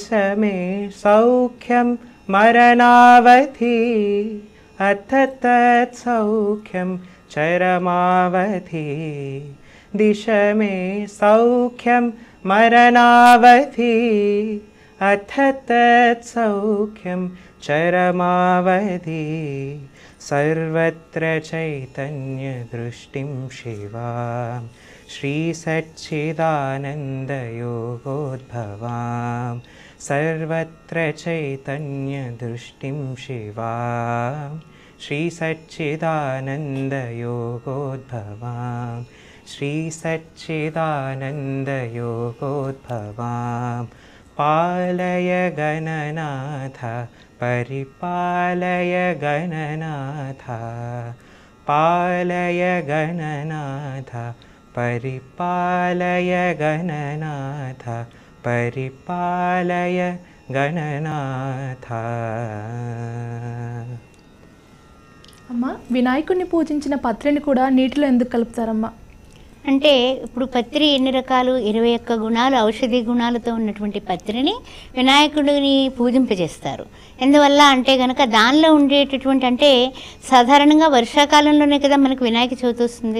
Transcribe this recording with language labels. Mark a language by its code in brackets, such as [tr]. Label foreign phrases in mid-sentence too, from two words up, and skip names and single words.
[sa] మే సౌఖ్యం మరణావధి అథ తత్సౌఖ్యం చరమావధి, దిశ మే సౌఖ్యం మరణావధి అథ తత్సౌఖ్యం చరమావధి, సర్వత్ర చైతన్య దృష్టిం శివాం శ్రీ సచ్చిదానందయోగోద్భవాం, సర్వత్ర చైతన్య దృష్టిం శివాం श्रीसच्चिदानन्दयोगोद्भवां श्रीसच्चिदानन्दयोगोद्भवां पालय गणनाथ परिपालय गणनाथ पालय गणनाथ परिपालय गणनाथ परिपालय गणनाथ। [te] అమ్మ, వినాయకుడిని పూజించిన పత్రిని కూడా నీటిలో ఎందుకు కలుపుతారమ్మా? అంటే ఇప్పుడు పత్రి ఎన్ని రకాలు? 21 గుణాలు, ఔషధి గుణాలతో ఉన్నటువంటి పత్రిని వినాయకుడిని పూజింపజేస్తారు. ఎందువల్ల అంటే కనుక దానిలో ఉండేటటువంటి, అంటే సాధారణంగా వర్షాకాలంలోనే కదా మనకు వినాయక చవితి వస్తుంది.